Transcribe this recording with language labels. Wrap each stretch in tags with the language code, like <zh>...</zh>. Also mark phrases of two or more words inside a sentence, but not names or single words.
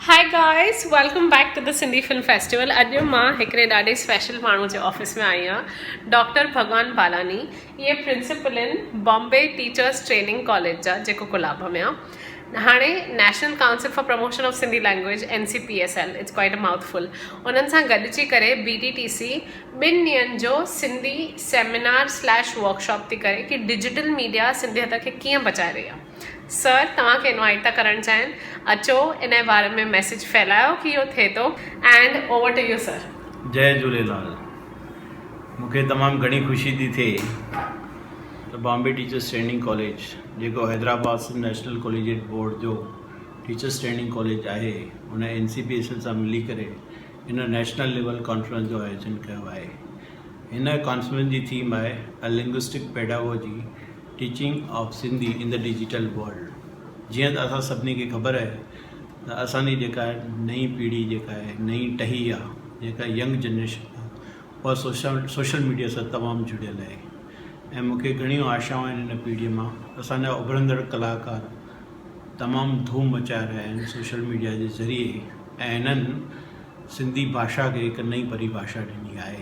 <en>guys, welcome back to the Sindhi Film Festival.</en> <sd>अॼु मां हिकिड़े ॾाढे स्पेशल माण्हू जे ऑफिस में आई आहियां, डॉक्टर भगवान बालानी. इहे प्रिंसिपल आहिनि बॉम्बे टीचर्स ट्रेनिंग कॉलेज जा, जेको कोलाबा में आहे. हाणे नेशनल काउंसिल फॉर प्रमोशन ऑफ सिंधी लैंग्वेज NCPSL,</sd> <en>it's quite a mouthful,</en> <sd>उन्हनि सां गॾिजी करे BTTC ॿिनि ॾींहंनि जो सिंधी सेमिनार / वर्कशॉप थी करे कि</sd> <en>digital media</en> <sd>सिंधियत खे कीअं बचाए रही आहे. सर तव्हांखे इनवाइट था करणु चाहिनि, अचो इन जे बारे में मैसेज फैलायो कि इहो थिए थो.</sd> <en>and over to you sir.</en> <sd>जय झूलेलाल. मूंखे तमामु घणी ख़ुशी थी थिए त बॉम्बे टीचर्स ट्रेनिंग कॉलेज, जेको हैदराबाद नेशनल कॉलेजिएट बोर्ड जो टीचर्स ट्रेनिंग कॉलेज आहे, उन NCPSL सां मिली करे हिन</sd> <en>national level conference</en> <sd>जो आयोजन कयो आहे. हिन कॉन्फ्रेंस जी थीम आहे</sd> <en>a linguistic pedagogy teaching of Sindhi in the digital world.</en> <sd>जीअं त असां सभिनी खे ख़बर आहे त असांजी जेका नई पीढ़ी जेका आहे, नई टही आहे, जेका</sd> <en>young generation</en> <sd>आहे, उहा</sd> <en>social media</en> <sd>सां तमामु जुड़ियल आहे. ऐं मूंखे घणियूं आशाऊं आहिनि हिन पीढ़ीअ मां. असांजा उभरंदड़ कलाकार तमामु धूम मचाए रहिया आहिनि</sd> <en>social media</en> <sd>जे ज़रिए, ऐं हिननि सिंधी भाषा खे हिकु नई परिभाषा ॾिनी आहे.</sd>